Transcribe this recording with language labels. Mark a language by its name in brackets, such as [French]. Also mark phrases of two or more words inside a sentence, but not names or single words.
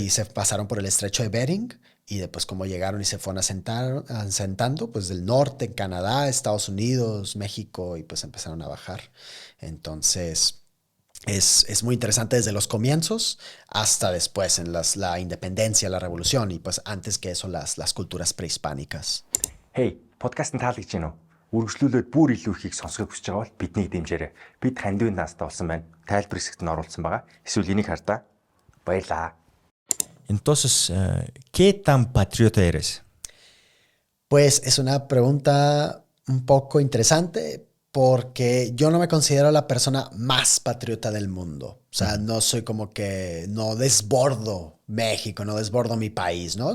[Spanish] y se pasaron por el estrecho de Bering y después cómo llegaron y se fueron asentando, pues del norte, en Canadá, Estados Unidos, México, y pues empezaron a bajar. Entonces, es muy interesante desde los comienzos hasta después, en la independencia, la revolución, y pues antes que eso, las culturas prehispánicas. [Mongolian] Hey, подкастын таалагдж байна уу? Үргэлжлүүлээд бүр илүү ихийг сонсохыг хүсэж байгаа бол биднийг дэмжээрэй. Бид хандивын наастаа болсон байна. Тайлбар хэсэгт нь оруулсан байгаа. Эсвэл энийг хардаа. Баярлаа. [Spanish] Entonces, ¿qué tan patriota eres? Pues es una pregunta un poco interesante porque yo no me considero la persona más patriota del mundo. O sea, no soy como que, no desbordo México, no desbordo mi país, ¿no?